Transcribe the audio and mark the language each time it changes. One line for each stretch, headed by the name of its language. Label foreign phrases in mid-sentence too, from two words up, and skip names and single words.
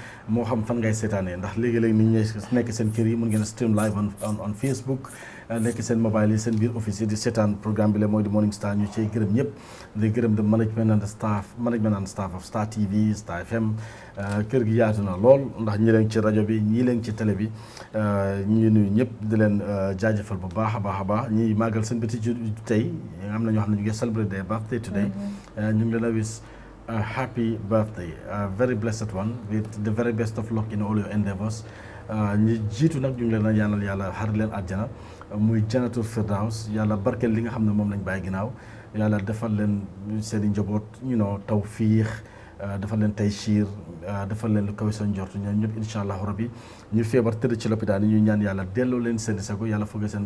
Wolof: moo xam fan ngay seetaanee ndax léegi-léegi nit ñi nekk seen kër yi mën ngeen
English: stream live on Facebook
Wolof: nekk seen mobile yi seen biir office yi di seetaan programme bi mooy The Morning Star ñu ciy gërëm ñëpp di gërëm
English: the management and staff of Star TV Star FM
Wolof: kër gi yaatu na lool ndax ñi leen ci rajo bi ñii leen ci télé bi ñu nuyu ñëpp di leen jaajëfal bu baax a baax ñi màggal seen bëti ci tey am na ñoo xam ne ñu ngi
English: celebrate their birthday today
Wolof: ñu ngi leen a wis
English: happy birthday, a very blessed one with the very best of luck in all your endeavors.
Wolof: ñi jiitu nag ñu ngi leen a ñaanal yàlla xar leen àjjana muy Jannatul Firdaws yàlla barkeel li nga xam ne moom lañ bàyyi ginnaaw yàlla defal leen seen i njaboot tawfiix defal leen taysiir defal leen lu kawe seen njort ñoom ñëpp
Arabic: إن شاء الله ربي
Wolof: ñu feebar tëdd ci lopitaan yi ñu ñaan yàlla delloo leen seen sago yàlla fëgg seen